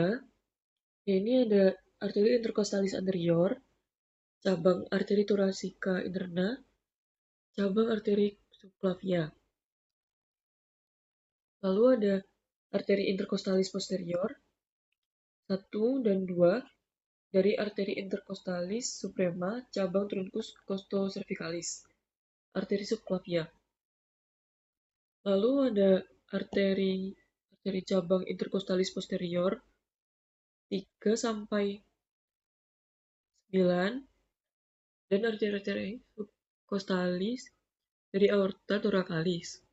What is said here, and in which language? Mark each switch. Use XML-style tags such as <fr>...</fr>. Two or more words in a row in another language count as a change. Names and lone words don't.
<id>Ini ada arteri</id> <la>intercostalis anterior,</la> <id>cabang arteri</id> <la>thoracika interna,</la> <id>cabang arteri subclavia. Lalu ada arteri</id> <la>intercostalis posterior</la> <id>1 dan 2 dari arteri</id> <la>intercostalis suprema,</la> <id>cabang</id> <la>truncus costocervicalis,</la> <id>arteri subclavia. Lalu ada arteri cabang</id> <la>intercostalis posterior</la> <id>3 sampai 9 dan arteri subcostalis dari</id> <la>aorta thoracalis.</la>